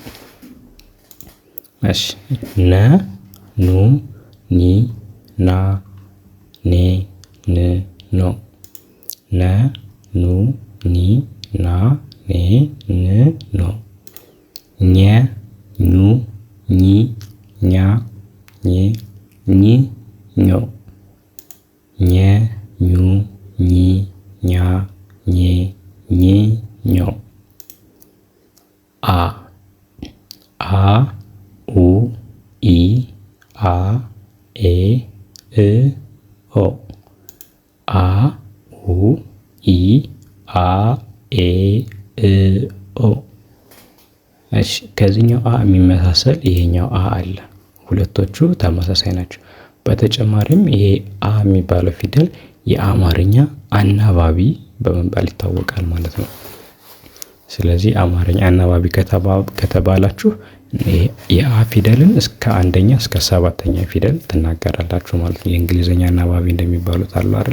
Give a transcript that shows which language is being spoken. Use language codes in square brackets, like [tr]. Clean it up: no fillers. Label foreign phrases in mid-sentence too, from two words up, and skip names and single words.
[am] እሺ ነ ኑ ኒ ና ኔ ን ኖ። ነ ኑ ኒ ና ኔ ን ኖ። ኘ ኙ ኚ ኛ ኜ ኝ ኞ። ኘ ኙ ኚ ኛ ኜ ኝ ኞ። አ አ ኡ ኢ አ ኤ እ ኦ። አ ኡ ኢ አ ኤ እ ኦ። እሺ ከዚህኛው አ የሚመሳሰል ይሄኛው አ አለ። ሁለቶቹ ተመሳሳይ ናቸው። በተጨማሪም ይሄ አ የሚባለው ፊደል የአማርኛ አናባቢ በመባል ይታወቃል ማለት ነው። ስለዚህ አማርኛ አናባቢ ከተባላችሁ የአ ፊደልን እስከ አንደኛ እስከ 7ኛ ፊደል ትናገራላችሁ ማለት ነው። የእንግሊዘኛ አናባቢ እንደሚባሉት አሉ አይደል?